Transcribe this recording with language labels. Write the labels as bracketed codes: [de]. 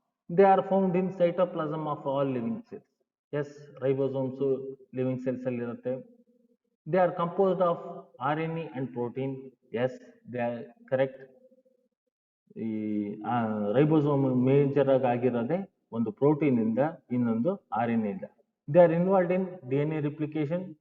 [en] They are found in cytoplasm of all living cells. Yes, ribosomes living cells [kn] ಅಲ್ಲಿ ಇರುತ್ತೆ. [en] They are composed of RNA and protein. Yes, they are correct. [kn] ಈ ribosome major ಆಗಿರೋದೇ ಒಂದು protein ಇಂದ, ಇನ್ನೊಂದು RNA ಇಂದ. [en] They are involved in DNA replication.